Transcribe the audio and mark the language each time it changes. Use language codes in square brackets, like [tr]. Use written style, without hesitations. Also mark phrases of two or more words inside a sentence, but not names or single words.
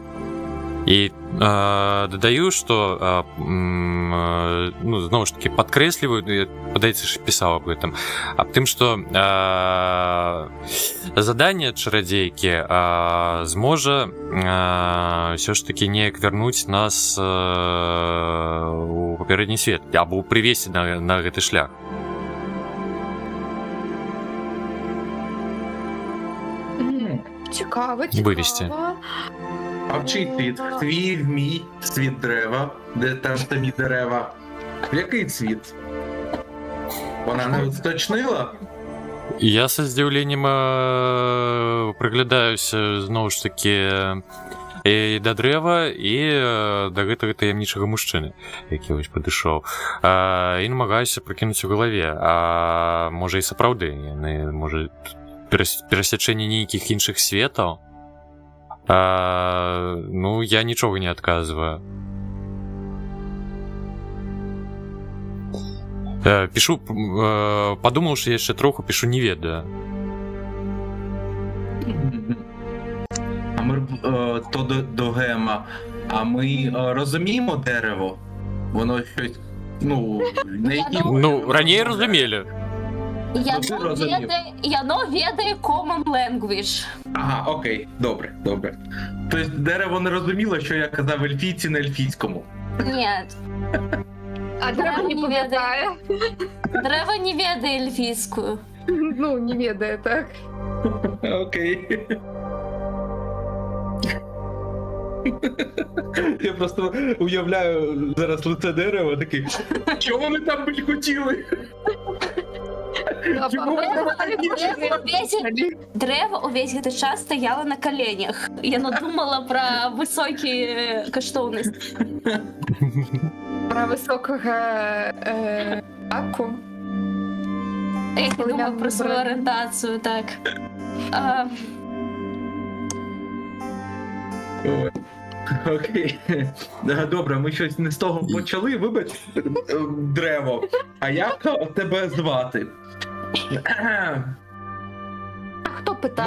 [be] І дадаю, што зноў ж таки падкрэсліваю, падаецца, што пісаў аб гэтым, аб тым, што заданне чарадзейкі зможа ўсё ж таки неяк вярнуць нас у папярэдні свет, або прывесці на гэты шлях. [uk] Цікаво. Вивести. А в чий світ? Твій, мій, світ дерева, де там тобі дерева. В який світ? Вона не уточнила? [be] Я са здзіўленнем прыглядаюся зноў ж такі і да дрэва, і да гэтага таямнічага мужчыны, які вось падышоў, і намагаюся прыкінуць у галаве, а можа і сапраўды яны, можа, перасячэнне нейкіх іншых светаў. Я нічога не адказваю. Пішу, падумаўшы яшчэ троху, пішу не ведаю. [uk] А ми то до Гема. А ми розуміємо дерево? Воно щось, на якій... [be] Раней розумілі. Яно ведає [en] common language. [uk] Ага, окей, добре. Тобто дерево не розуміло, що я казав ельфійці на ельфійському? Ні. А древо не пам'ятає. Древо не ведає ельфійською. Не ведає, так. Окей. Я просто уявляю зараз лице дерева, такий, що вони там хотіли? [be] Древо увесь гэты час стаяла на каленях. Яно думала пра высокія каштоўнасці. Про высокага аку. Я думала пра сваю арыентацыю, так. [uk] Окей. Добре, ми щось не з того почали, вибач, Древо. А як тебе звати? А хто питає?